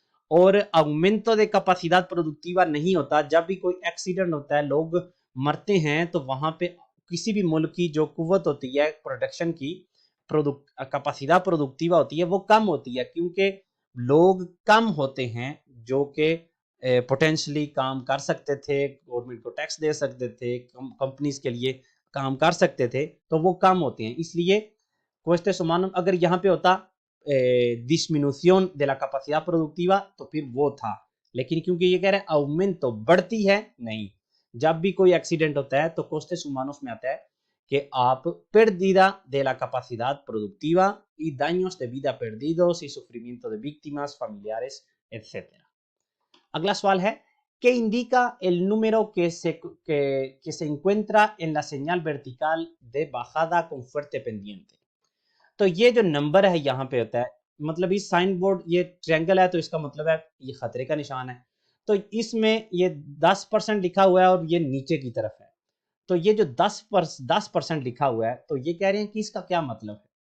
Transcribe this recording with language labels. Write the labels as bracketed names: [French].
[Hindi] और [Spanish] aumento de capacidad productiva [Hindi] नहीं होता, जब भी कोई एक्सीडेंट होता है, लोग मरते हैं, तो वहां पे किसी भी मुल्क की जो कुव्वत होती है प्रोडक्शन की, कैपेसिटी प्रोडक्टिवा होती है, वो कम होती है, क्योंकि लोग कम होते हैं जो कि पोटेंशली काम कर सकते थे, गवर्नमेंट को टैक्स दे सकते थे, कंपनीज के लिए काम कर सकते थे, तो वो कम होते हैं। इसलिए costes humanos अगर यहाँ पे होता [Spanish] disminución de la capacidad productiva, [Hindi] तो फिर वो था। लेकिन क्योंकि ये कह रहे हैं aumento, बढ़ती है, नहीं। जब भी कोई एक्सीडेंट होता है तो costes humanos में आता है कि आप [Spanish] pérdida de la capacidad productiva y daños de vida perdidos y sufrimiento de víctimas, familiares, etc. [Hindi] अगला सवाल है, [Spanish] que indica el número que se encuentra en la señal vertical de bajada con fuerte pendiente। [Hindi] तो ये जो number है यहाँ पे होता है, मतलब इस साइन बोर्ड, ये ट्रायंगल है तो इसका मतलब है ये खतरे का निशान है। तो इसमें ये 10% लिखा हुआ है और ये नीचे की तरफ है। तो ये जो 10% लिखा हुआ है, तो ये कह रहे हैं कि इसका क्या मतलब है।